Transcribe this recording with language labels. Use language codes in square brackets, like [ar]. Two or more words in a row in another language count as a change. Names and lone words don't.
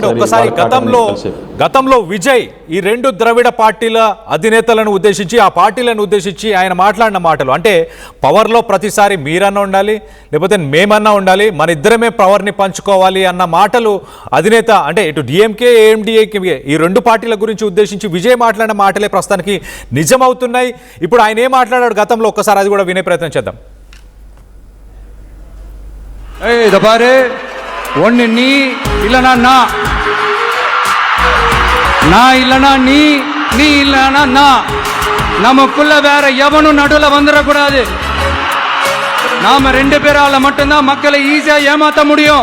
[te] ఒక్కసారి గతంలో విజయ్ ఈ 2 ద్రవిడ పార్టీల అధినేతలను ఉద్దేశించి ఆ పార్టీలను ఉద్దేశించి ఆయన మాట్లాడిన మాటలు అంటే పవర్లో ప్రతిసారి మీరన్నా ఉండాలి లేకపోతే మేమన్నా ఉండాలి, మన ఇద్దరమే పవర్ని పంచుకోవాలి అన్న మాటలు అధినేత అంటే ఇటు డిఎంకే ఏఎండిఏకి ఈ 2 పార్టీల గురించి ఉద్దేశించి విజయ్ మాట్లాడిన మాటలే ప్రస్తుతానికి నిజమవుతున్నాయి. ఇప్పుడు ఆయన ఏం మాట్లాడాడు గతంలో ఒక్కసారి అది కూడా వినే ప్రయత్నం చేద్దాం. [ta] ஒன்னு நீ இல்லனா நான் இல்லனா நீ இல்லனா நான். நமக்குள்ள வேற எவனும் நடுவுல வந்துடக்கூடாது. நாம 2 பேரால மட்டும்தான் மக்களை ஈஸியா ஏமாத்த முடியும்.